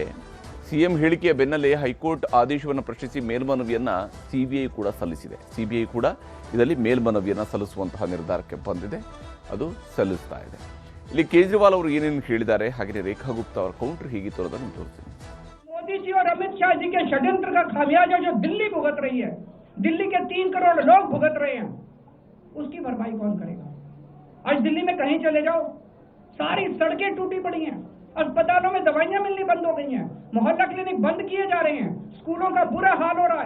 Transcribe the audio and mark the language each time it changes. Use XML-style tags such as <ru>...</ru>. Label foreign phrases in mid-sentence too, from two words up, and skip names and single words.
<kn>ಸಿಎಂ ಹೇಳಿಕೆಯ ಬೆನ್ನಲ್ಲೇ ಹೈಕೋರ್ಟ್ ಆದೇಶವನ್ನು ಪ್ರಶ್ನಿಸಿ ಮೇಲ್ಮನವಿಯನ್ನು ಸಿಬಿಐ ಕೂಡ ಸಲ್ಲಿಸಿದೆ. ಸಿಬಿಐ ಕೂಡ ಇದರಲ್ಲಿ ಮೇಲ್ಮನವಿಯನ್ನು ಸಲ್ಲಿಸುವಂತಹ ನಿರ್ಧಾರಕ್ಕೆ ಬಂದಿದೆ, ಅದು ಸಲ್ಲಿಸ್ತಾ ಇದೆ. ಇಲ್ಲಿ ಕೇಜ್ರಿವಾಲ್ ಅವರು ಏನೇನು ಹೇಳಿದ್ದಾರೆ, ಹಾಗೆ ರೇಖಾ ಗುಪ್ತಾ ಅವರ ಕೌಂಟರ್ ಹೇಗಿತ್ತು ಅನ್ನೋದನ್ನು ತೋರಿಸ್ತೀನಿ.</kn> <hi>मोदी जी और अमित शाह जी के षड्यंत्र का खामियाजा जो दिल्ली भुगत रही है, दिल्ली के 3 करोड़ लोग भुगत रहे हैं, उसकी भरपाई कौन करेगा? आज दिल्ली में कहीं चले जाओ, सारी सड़कें टूटी पड़ी हैं, अस्पतालों में दवाइयां मिलनी बंद हो गई हैं, मोहल्ला क्लिनिक बंद किए जा रहे हैं, स्कूलों का बुरा हाल हो रहा है.</hi>